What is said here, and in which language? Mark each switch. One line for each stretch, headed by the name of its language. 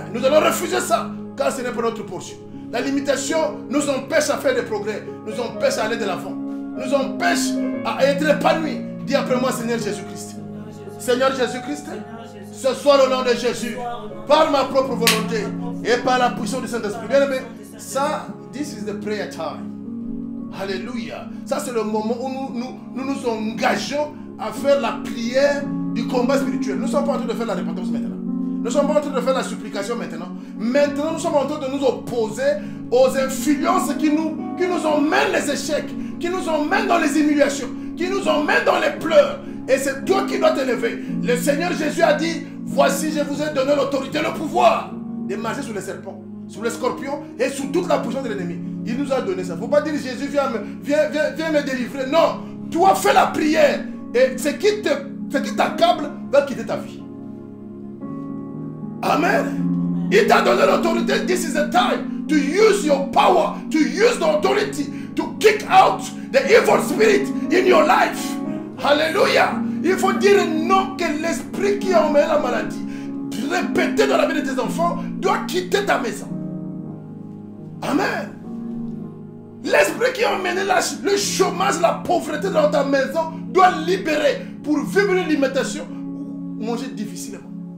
French: Nous allons refuser ça, car ce n'est pas notre portion. La limitation nous empêche à faire des progrès, nous empêche à aller de l'avant, nous empêche à être épanouis. Dis après moi, Seigneur Jésus-Christ. Seigneur Jésus-Christ, ce soir au nom de Jésus, par ma propre volonté et par la puissance du Saint-Esprit, bien aimé,
English: Ça, this is the prayer time.
French: Alléluia. Ça, c'est le moment où nous engageons à faire la prière du combat spirituel. Nous ne sommes pas en train de faire la repentance maintenant. Nous ne sommes pas en train de faire la supplication maintenant. Maintenant, nous sommes en train de nous opposer aux influences qui nous emmènent les échecs, qui nous emmènent dans les humiliations, qui nous emmènent dans les pleurs. Et c'est toi qui dois t'élever. Le Seigneur Jésus a dit, voici, je vous ai donné l'autorité, le pouvoir de marcher sur les serpents, sur les scorpions et sur toute la puissance de l'ennemi. Il nous a donné ça. Il ne faut pas dire, Jésus, viens me délivrer. Non, toi fais la prière. Et ce qui t'accable va quitter ta vie. Amen. Il t'a donné l'autorité.
English: This is the time to use your power, to use the authority, to kick out the evil spirit in your life.
French: Alléluia. Il faut dire non que l'esprit qui a emmené la maladie, répété dans la vie de tes enfants, doit quitter ta maison. Amen. L'esprit qui a emmené le chômage, la pauvreté dans ta maison, doit libérer pour vivre une limitation, manger difficilement.